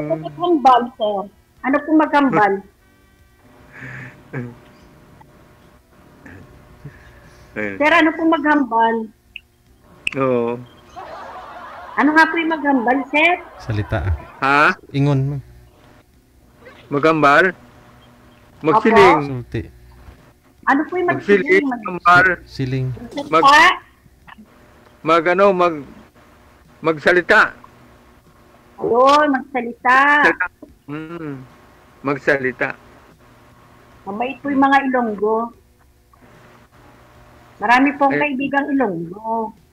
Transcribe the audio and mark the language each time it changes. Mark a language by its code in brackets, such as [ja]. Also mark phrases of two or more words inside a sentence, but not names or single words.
[tl] Maghambal, sir. Ano po maghambal? Sir, ano po maghambal? Oo. Ano nga po yung maghambal, sir? Salita. Ha? [ceb] Ingon. [hil] Maghambal? Magsiling. [ceb] Sulti. [tl] Ano po yung [hil] Magsiling, magsiling? maghambal. Siling. [tl] Magsalita. Ayun, magsalita. Magsalita. Mabait po yung mga Ilonggo. Marami pong kaibigang Ilonggo.